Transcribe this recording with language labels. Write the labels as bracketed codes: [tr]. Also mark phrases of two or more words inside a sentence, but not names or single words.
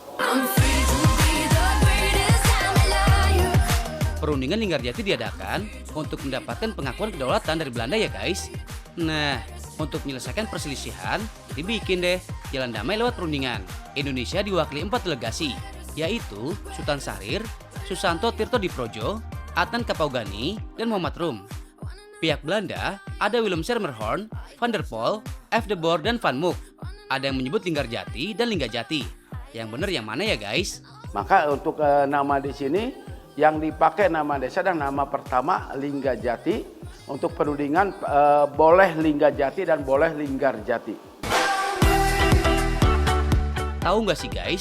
[id] Perundingan Linggarjati diadakan untuk mendapatkan pengakuan kedaulatan dari Belanda ya guys. Nah, untuk menyelesaikan perselisihan, dibikin deh jalan damai lewat perundingan. Indonesia diwakili 4 delegasi, yaitu Sultan Syahrir, Susanto Tirtodiprodjo, Adnan Kapaugani, dan Muhammad Rum. Pihak Belanda ada Willem Sermerhorn, Van der Pol, F. de Boer, dan Van Mook. Ada yang menyebut Linggarjati dan Linggajati. Yang benar yang mana ya guys? Maka untuk nama di sini yang dipakai nama desa dan nama pertama Linggajati. Untuk perundingan boleh Linggajati dan boleh Linggarjati. Tahu nggak sih guys?